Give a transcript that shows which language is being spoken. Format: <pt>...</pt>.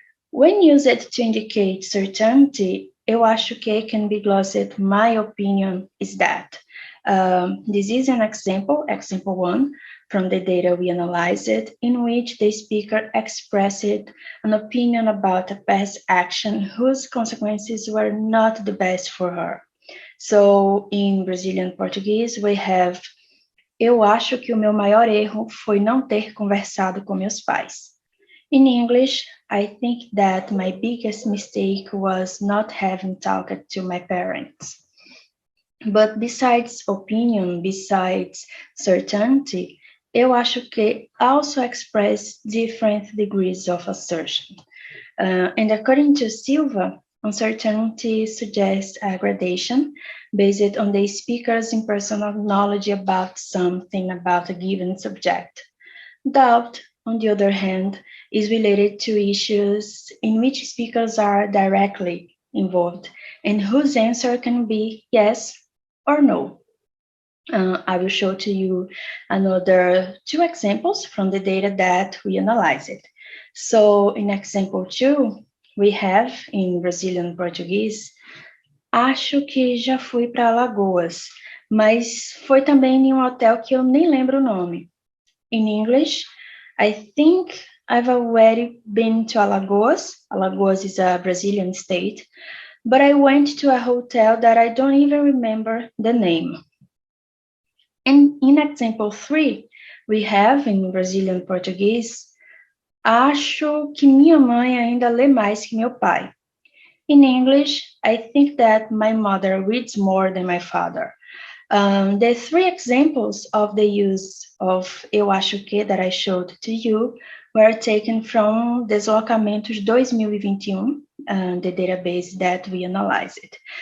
<en>When used to indicate certainty, eu acho que can be glossed my opinion is that. This is an example 1, from the data we analyzed, in which the speaker expressed an opinion about a past action whose consequences were not the best for her. So, in Brazilian Portuguese, we have</en> <pt>eu acho que o meu maior erro foi não ter conversado com meus pais.</pt> <en>In English, I think that my biggest mistake was not having talked to my parents. But besides opinion, besides certainty, eu acho que also express different degrees of assertion. And according to Silva, uncertainty suggests a gradation based on the speaker's impersonal knowledge about something, about a given subject. Doubt, on the other hand, is related to issues in which speakers are directly involved and whose answer can be yes or no. I will show to you another 2 examples from the data that we analyzed. So in example 2, we have in Brazilian Portuguese,</en> <pt>acho que já fui para Alagoas, mas foi também em um hotel que eu nem lembro o nome.</pt> <en>In English, I think I've already been to Alagoas. Alagoas is a Brazilian state, but I went to a hotel that I don't even remember the name. And in example 3, we have in Brazilian Portuguese,</en> <pt>acho que minha mãe ainda lê mais que meu pai.</pt> <en>In English, I think that my mother reads more than my father. The 3 examples of the use of eu acho que that I showed to you were taken from Deslocamentos 2021, the database that we analyzed.</en>